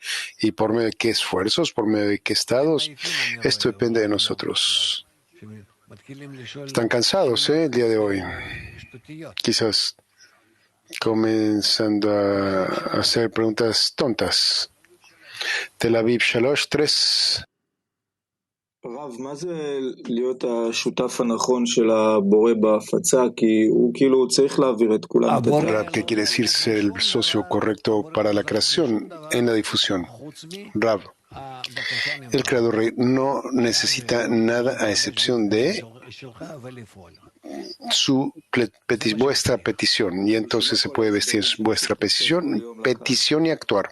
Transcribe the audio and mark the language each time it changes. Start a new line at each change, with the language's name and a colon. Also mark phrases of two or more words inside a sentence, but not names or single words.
Spanish: ¿Y por medio de qué esfuerzos? ¿Por medio de qué estados? Esto depende de nosotros. Están cansados, el día de hoy. Quizás comenzando a hacer preguntas tontas. Tel Aviv 3.
Hebrew: רב, מה זה להיות השותף הנכון של הבורא בהפצה? כי הוא כאילו צריך להעביר את כולם.
Spanish: Rab, ¿qué quiere decir ser el socio correcto para la creación en la difusión? Rab, el Creador no necesita nada a excepción de vuestra petición, y entonces se puede vestir vuestra petición y actuar.